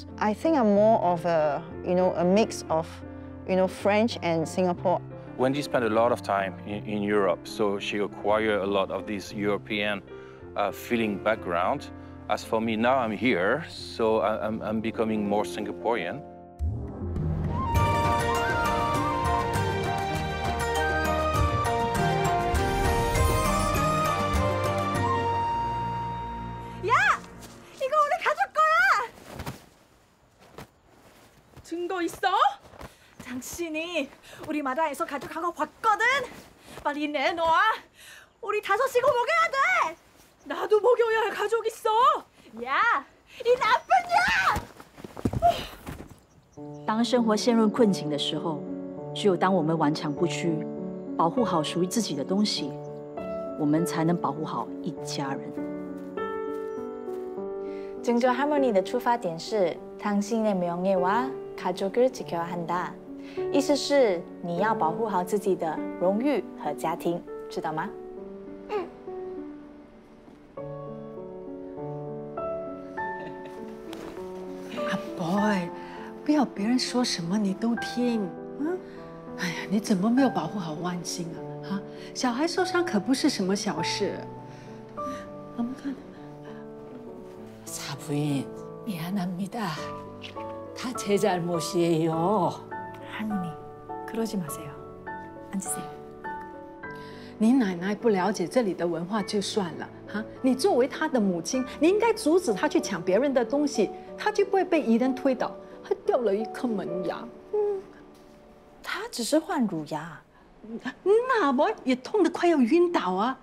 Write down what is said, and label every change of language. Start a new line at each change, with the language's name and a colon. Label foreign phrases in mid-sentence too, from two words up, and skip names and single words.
English: I think I'm more of a mix of, French and Singapore. Wendy spent a lot of time in Europe, so she acquired a lot of this European feeling background. As for me, now I'm here, so I'm becoming more Singaporean.
Korean: 야! 이거 우리 가족 거야! 증거 있어? 당신이 우리 마다에서 가족하고 봤거든? 빨리 내놔! 우리 다섯이고 먹여야 돼! 나도 먹여야 할 가족 있어! 야! 이 나쁜 년!
Chinese: 当生活陷入困境的时候，只有当我们顽强不屈，保护好属于自己的东西，我们才能保护好一家人。
Korean: 증조 할머니
Chinese: 的出发点是
Korean: 당신의 명예와 가족을 지켜야 한다，
Chinese: 意思是你要保护好自己的荣誉和家庭，知道吗？ boy， 不要别人说什么你都听。哎呀，你怎么没有保护好万兴啊？小孩受伤可不是什么小事。我们看。
Korean: 사부인 미안합니다. 다 제 잘못이에요. 할머니, 그러지 마세요. 앉으세요.
Chinese: 你奶奶不了解这里的文化就算了，你作为她的母亲，你应该阻止她去抢别人的东西，她就不会被敌人推倒，还掉了一颗门牙。她只是换乳牙，那我也痛得快要晕倒啊！